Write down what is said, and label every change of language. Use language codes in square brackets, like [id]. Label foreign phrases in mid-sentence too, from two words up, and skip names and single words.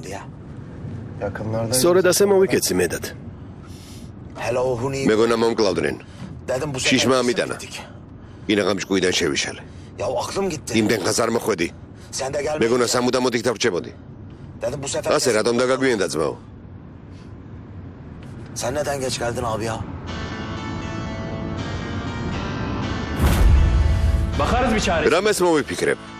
[ka] სწორედ ასე მოვიკეცი მედად. მეგონა მომკლავდნენ. შიშმა ამიტანა. ინაღამ ჭკუიდან შევიშალე. იმდენ ხანს არ მოხვედი. მეგონა სამუდამოდ იქ დავრჩებოდი. ასე რატომ დაგაგვიენდა ძმაო? [tr] Sen neden geç geldin abi ya? Bakarız bir çare. [ka] რამეს მოვიფიქრებ?